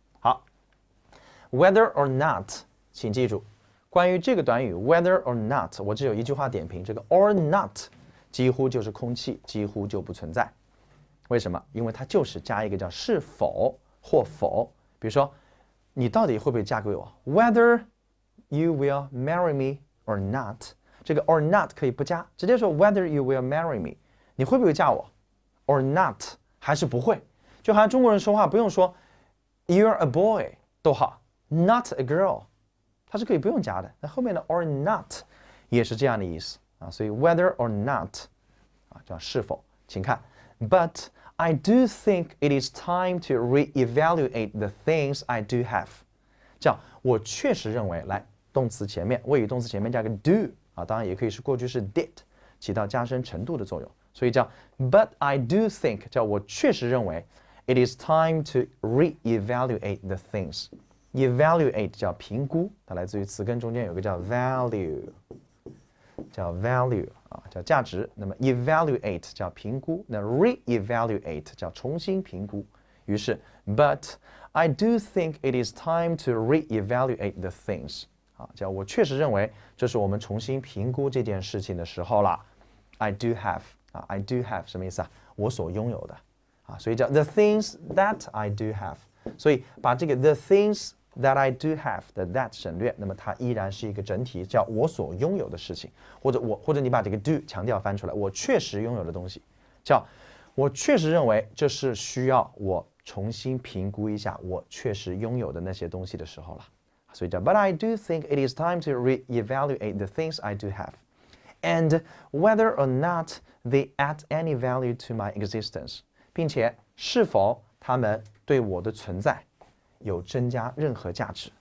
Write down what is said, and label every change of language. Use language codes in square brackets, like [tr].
[zh] 好 ，whether or not， 请记住，关于这个短语 whether or not， 我只有一句话点评，这个 or not 几乎就是空气，几乎就不存在。为什么？因为它就是加一个叫是否或否。比如说，你到底会不会嫁给我 ？ [en] Whether you will marry me or not， [zh] 这个 or not 可以不加，直接说 [en] Whether you will marry me， [zh] 你会不会嫁我 ？or not 还是不会？就好像中国人说话不用说 [en] You're a boy [zh] 都好 ， [en] not a girl， [zh] 它是可以不用加的。那后面的 or not 也是这样的意思啊，所以 whether or not 啊叫是否，请看 ， [en] But I do think it is time to reevaluate the things I do have。 [zh] 这样，我确实认为，来，动词前面，谓语动词前面加个 do 啊，当然也可以是过去式 did， 起到加深程度的作用。所以叫 [en] But I do think， [zh] 叫我确实认为 [en] it is time to reevaluate the things。 [zh] evaluate 叫评估，它来自于词根中间有个叫 value， 叫 value。叫价值，那么 evaluate 叫评估，那 reevaluate 叫重新评估。 [en] 于是 ，But I do think it is time to reevaluate the things。 [zh] 叫我确实认为这是我们重新评估这件事情的时候了。 [en] I do have I do have [zh] 什么意思啊？ 我所拥有的所以叫 the things that I do have。所以把这个 [en] the things that I do have [zh] 的 that 省略，那么它依然是一个整体，叫我所拥有的事情，或者你把这个 do 强调翻出来，我确实拥有的东西，叫我确实认为这是需要我重新评估一下我确实拥有的那些东西的时候了。所以叫 [en] But I do think it is time to reevaluate the things I do have, and whether or not they add any value to my existence， [zh] 并且是否他们对我的存在有增加任何价值。